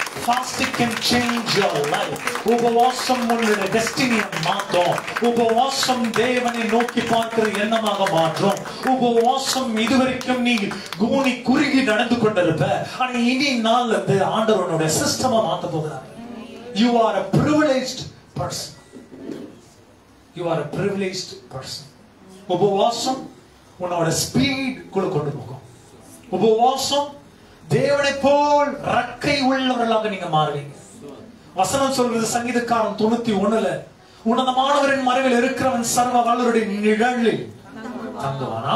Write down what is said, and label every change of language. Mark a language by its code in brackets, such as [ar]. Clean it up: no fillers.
[en] Fasting can change your life. [ta] உபவாசம் உன்னுடைய டெஸ்டினியை மாற்றும். உபவாசம் தேவனை நோக்கி பார்க்கிற எண்ணமாக மாற்றும். உபவாசம் இதுவரைக்கும் நீ கூனி குறுகி நடந்து கொண்டிருப்ப, ஆனா இனி நாள் வந்து ஆண்டவனுடைய சிஸ்டமா மாத்த போகிறார். [en] You are a privileged person. You are a privileged person. [ta] உபவாசம் உன்னோட ஸ்பீட் குள்ள கொண்டு போகும். உபவாசம் தேவனை போல் ரக்கை உள்ளவர்களாக நீங்க மாறுவீங்க. வசனம் சொல்றது சங்கீதக்காரன் 91ல, உன்னதமானவரின் மறைவில் இருக்கிறவன் சர்வ வல்லவருடைய நிழலில் தங்குவான்.